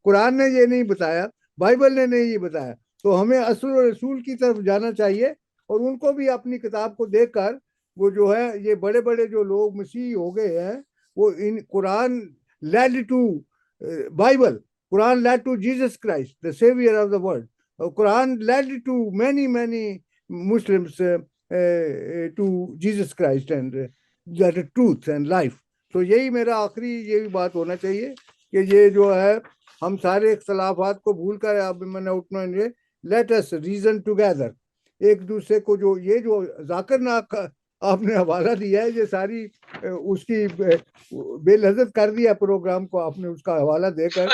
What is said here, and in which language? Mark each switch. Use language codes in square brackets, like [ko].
[ur] قرآن نے یہ نہیں بتایا، بائبل نے نہیں یہ بتایا. تو ہمیں اصل و رسول کی طرف جانا چاہیے اور ان کو بھی اپنی کتاب کو دیکھ کر وہ جو ہے یہ بڑے بڑے جو لوگ مسیحی ہو گئے ہیں وہ ان قرآن [en] Led to Bible, Quran led to Jesus Christ, the savior of the world. Quran led to many Muslims to Jesus Christ and the truth and life. [ur] تو یہی میرا آخری یہی بات ہونا چاہیے کہ یہ جو ہے ہم سارے اختلافات کو بھول کر اب میں نے اٹھنا ہے [en] Let us reason together. [ur] ایک دوسرے کو جو یہ جو ذاکر ناک آپ نے حوالہ دیا ہے یہ ساری اس کی بے لذت کر دیا پروگرام کو آپ نے اس کا حوالہ دے کر.